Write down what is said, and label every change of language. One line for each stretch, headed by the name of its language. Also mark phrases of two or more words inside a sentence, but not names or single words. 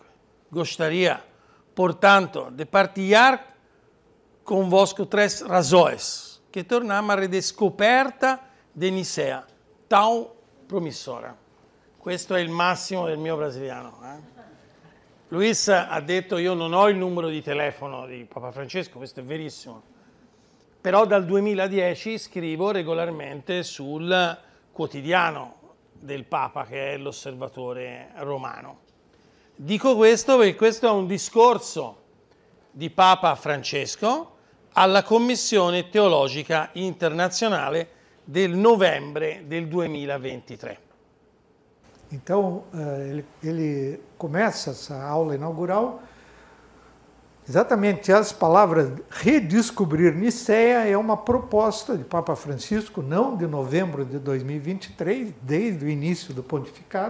Portuguese: Gostaria, portanto, de partilhar convosco 3 razões que tornam a redescoperta de Nicea tão promissora.
Italian: Questo è il massimo del mio brasiliano. Luis ha detto: io non ho il numero di telefono di Papa Francesco, questo è verissimo, però dal 2010 scrivo regolarmente sul quotidiano del Papa, che è l'Osservatore Romano. Dico questo perché questo è un discorso di Papa Francesco alla Commissione Teologica Internazionale del novembre del 2023.
Portuguese: Então, ele começa essa aula inaugural, exatamente as palavras redescobrir Nicéia é uma proposta de Papa Francisco, não de novembro de 2023, desde o início do pontificado.